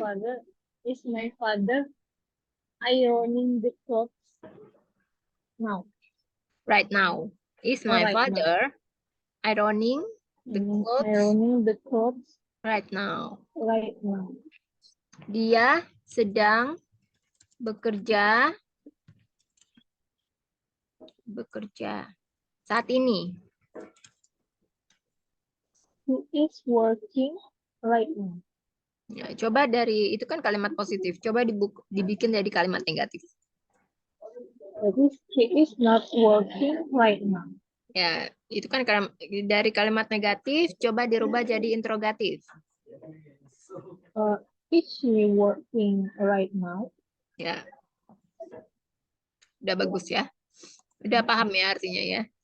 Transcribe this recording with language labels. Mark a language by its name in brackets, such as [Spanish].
[English] father is my father ironing the clothes now. Right now. Is Oh, my right now. father ironing the clothes Ironing the clothes right now? right now. [Indonesian] Dia sedang bekerja saat ini. [English] He is working right now. [Indonesian] Ya, coba dari itu kan kalimat positif. Coba dibikin jadi kalimat negatif. [English] Jadi he is not working right now. [Indonesian] Ya, itu kan dari kalimat negatif coba dirubah jadi interrogatif. [English] Is she working right now? [Indonesian] Ya. Udah bagus ya. Udah paham ya artinya ya.